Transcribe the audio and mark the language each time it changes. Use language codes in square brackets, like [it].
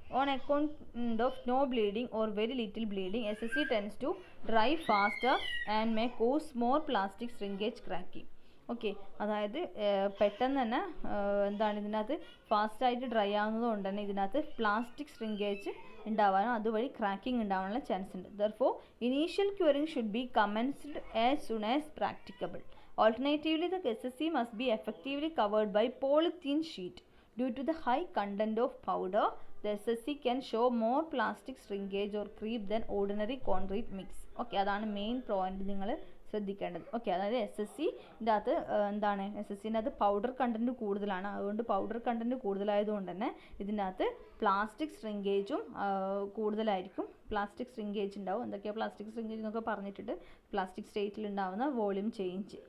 [en] On account of no bleeding or very little bleeding, SSC tends to dry faster and may cause more plastic shrinkage cracking. [ml] Okay, അതായത് പെട്ടെന്ന് തന്നെ എന്താണ് ഇതിനകത്ത് ഫാസ്റ്റായിട്ട് dry ആവുന്നത് കൊണ്ട് തന്നെ ഇതിനകത്ത് പ്ലാസ്റ്റിക് ശ്രിങ്കേജ് ഉണ്ടാവാനും അതുവഴി ക്രാക്കിംഗ് ഉണ്ടാവാനുള്ള ചാൻസ് ഉണ്ട്. [en] Therefore initial curing should be commenced as soon as practicable. Alternatively, the SSC must be effectively covered by polythene sheet. Due to the high content of powder, the SSC can show more plastic shrinkage or creep than ordinary concrete mix. [ml] Okay, അതാണ് main point നിങ്ങൾ ശ്രദ്ധിക്കേണ്ടത്. Okay, അതായത് SSCൻ്റെ അകത്ത് എന്താണ്, SSCൻ്റെ അകത്ത് powder content കൂടുതലാണ്. അതുകൊണ്ട് powder content കൂടുതലായതുകൊണ്ട് തന്നെ ഇതിൻ്റെ അകത്ത് പ്ലാസ്റ്റിക് ശ്രിങ്കേജും കൂടുതലായിരിക്കും. പ്ലാസ്റ്റിക് ശ്രിങ്കേജ് ഉണ്ടാവും. എന്തൊക്കെയാണ് പ്ലാസ്റ്റിക് ശ്രിങ്കേജ് എന്നൊക്കെ പറഞ്ഞിട്ടുണ്ട്. പ്ലാസ്റ്റിക് സ്റ്റേറ്റിൽ ഉണ്ടാകുന്ന വോളിയം ചേഞ്ച്.